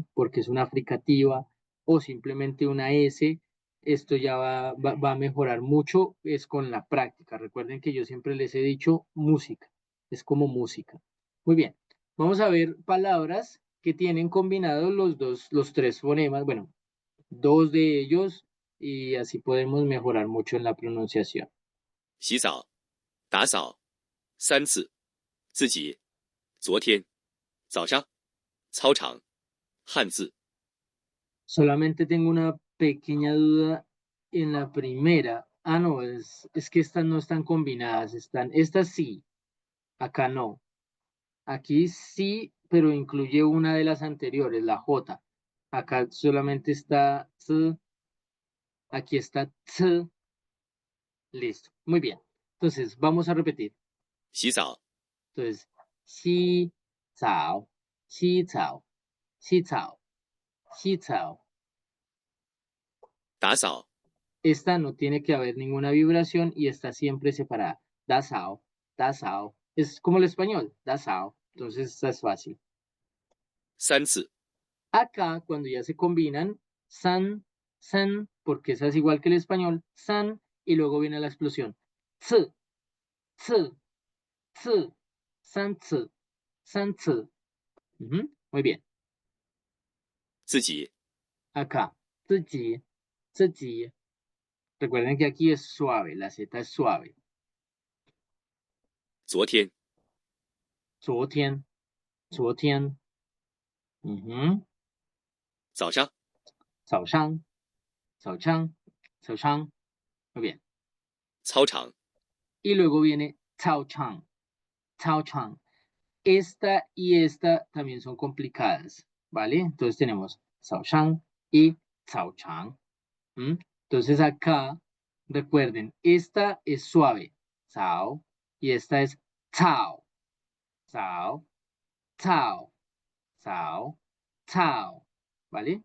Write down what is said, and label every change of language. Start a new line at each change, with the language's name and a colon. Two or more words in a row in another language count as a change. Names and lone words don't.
Spanish: Porque es una fricativa o simplemente una S, esto ya va a mejorar mucho, es con la práctica. Recuerden que yo siempre les he dicho música, es como música. Muy bien, vamos a ver palabras que tienen combinados los tres fonemas, bueno, dos de ellos y así podemos mejorar mucho en la pronunciación.
Chinese: 洗澡、打扫三次，自己、昨天、早上、操场、汉字。
Spanish: Solamente tengo una pequeña duda en la primera. Ah, no, es que estas no están combinadas, estas sí, acá no. Aquí sí, pero incluye una de las anteriores, la J. Acá solamente está T, aquí está T, listo. Muy bien. Entonces, vamos a repetir.
Chinese: 洗澡、 Entonces, 洗澡，洗澡，洗澡，洗澡。打扫、
Spanish: Esta no tiene que haber ninguna vibración y está siempre separada.
Chinese: 打扫，打扫.
Spanish: Es como el español,
Chinese: 打扫.
Spanish: Entonces, esta es fácil.
Chinese: 三次、
Spanish: Acá, cuando ya se combinan, san, san, porque esa es igual que el español, san, y luego viene la explosión. Ts, ts, ts, san, ts, san, ts. Ujú, muy bien.
Chinese: 自己、 Acá, 自己, 自己.
Spanish: Recuerden que aquí es suave, la Z es suave.
Chinese: 昨天、昨天，昨天，ujú, 早上、早上，早上，早上.
Spanish: Muy bien.
Chinese: 操场、
Spanish: Y luego viene
Chinese: 操场，操场.
Spanish: Esta y esta también son complicadas, ¿vale? Entonces tenemos
Chinese: 操场 y 操场.
Spanish: ¿M? Entonces acá, recuerden, esta es suave, Tao, y esta es Tao, Tao, Tao, Tao, Tao, ¿vale?